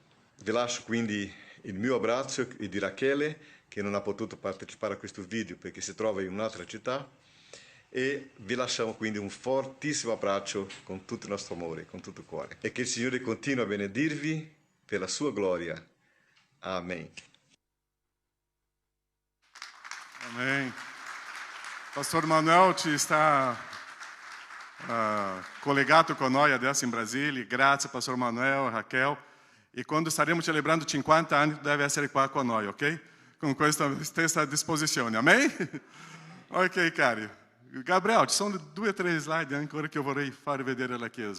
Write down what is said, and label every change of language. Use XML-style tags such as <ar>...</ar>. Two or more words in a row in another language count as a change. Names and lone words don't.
<it>Vi lascio quindi il mio abbraccio e di Rachele, che non ha potuto partecipare a questo video perché si trova in un'altra città, e vi lasciamo quindi un fortissimo abbraccio con tutto il nostro amore, con tutto il cuore. E che il Signore continui a benedirvi per la sua gloria. Amen.</it> <pt>Amém.</pt> <it>Pastor Manuel ci sta collegato con noi adesso in Brasile. Grazie, Pastor Manuel, Raquel. E quando staremo celebrando 50 anni, deve essere qua con noi, ok? Con questa stessa disposizione. Amém? Ok, cari. Gabriel, ci sono 2 o 3 slide ancora che vorrei far vedere alla Chiesa.</it>